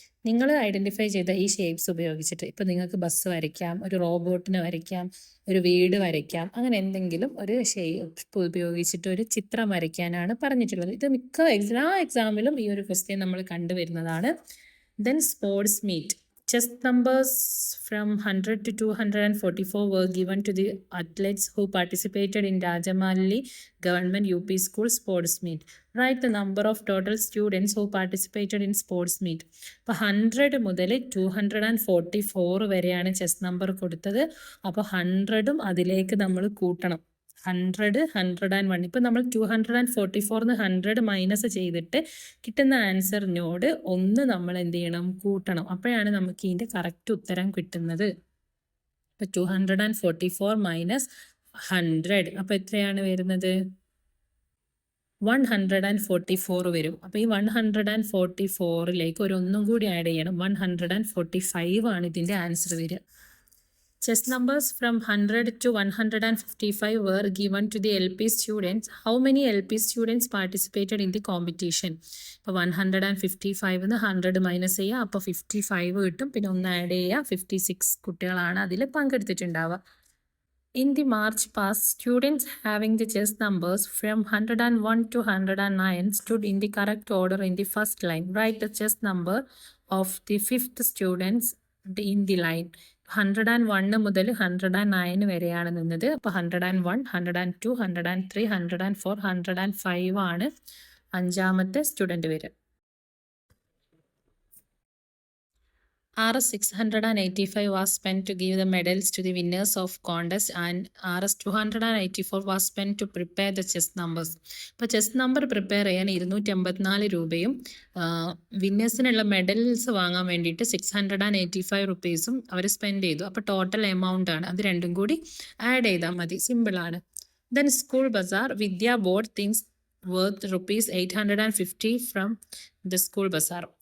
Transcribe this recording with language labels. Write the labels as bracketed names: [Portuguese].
[Malayalam] നിങ്ങൾ ഐഡൻറ്റിഫൈ ചെയ്ത ഈ ഷേപ്സ് ഉപയോഗിച്ചിട്ട് ഇപ്പോൾ നിങ്ങൾക്ക് ബസ് വരയ്ക്കാം, ഒരു റോബോട്ടിനെ വരയ്ക്കാം, ഒരു വീട് വരയ്ക്കാം, അങ്ങനെ എന്തെങ്കിലും ഒരു ഷേപ്പ് ഉപയോഗിച്ചിട്ട് ഒരു ചിത്രം വരയ്ക്കാനാണ് പറഞ്ഞിട്ടുള്ളത്. ഇത് മിക്ക എല്ലാ എക്സാമിലും ഈ ഒരു ക്വസ്റ്റ്യൻ നമ്മൾ കണ്ടുവരുന്നതാണ്. [English] Then sports meet. Chess numbers from 100 to 244 were given to the athletes who participated in Rajamalli Government UP School Sports Meet. Write the number of total students who participated in sports meet. [Malayalam] അപ്പോൾ 100 മുതൽ 244 വരെയാണ് chess number കൊടുത്തത്. അപ്പോൾ 100ഉം അതിലേക്ക് നമ്മൾ കൂട്ടണം. 100, 101. ഇപ്പം നമ്മൾ 244 100 മൈനസ് ചെയ്തിട്ട് കിട്ടുന്ന ആൻസറിനോട് 1 നമ്മൾ എന്ത് ചെയ്യണം? കൂട്ടണം. അപ്പോഴാണ് നമുക്ക് ഇതിൻ്റെ കറക്റ്റ് ഉത്തരം കിട്ടുന്നത്. ഇപ്പം 244 മൈനസ് 100, അപ്പോൾ എത്രയാണ് വരുന്നത്? 144 വരും. അപ്പോൾ ഈ 144ലേക്ക് ഒരു ഒന്നും കൂടി ആഡ് ചെയ്യണം. 145 ആണ് ഇതിൻ്റെ ആൻസർ വരിക. [English] Chess numbers from 100 to 155 were given to the LP students. How many LP students participated in the competition? [Malayalam] ഇപ്പോൾ 155 100 മൈനസ് ചെയ്യുക, അപ്പോൾ 55 കിട്ടും. പിന്നെ ഒന്ന് ആഡ് ചെയ്യുക, 56 കുട്ടികളാണ് അതിൽ പങ്കെടുത്തിട്ടുണ്ടാവുക. [English] In the March past, students having the chess numbers from 101 to 109 stood in the correct order in the first line. Write the chess number of the 5th students in the line. [Malayalam] 101 മുതൽ 109 വരെയാണ് നിന്നത്. അപ്പോൾ 101, 102, 103, 104, 105 ആണ് 5ാമത്തെ student വരിക. [English] Rs 685 was spent to give the medals to the winners of contest and Rs 284 was spent to prepare the chess numbers. [Malayalam] ഇപ്പോൾ chess number prepare ചെയ്യാൻ 284 രൂപയും വിന്നേഴ്സിനുള്ള medals വാങ്ങാൻ വേണ്ടിയിട്ട് 685 റുപ്പീസും അവർ സ്പെൻഡ് ചെയ്തു. അപ്പോൾ ടോട്ടൽ എമൗണ്ട് ആണ്. അത് രണ്ടും കൂടി ആഡ് ചെയ്താൽ മതി, സിമ്പിളാണ്. [English] Then school bazaar. Vidya bought things worth ₹850 from the school bazaar.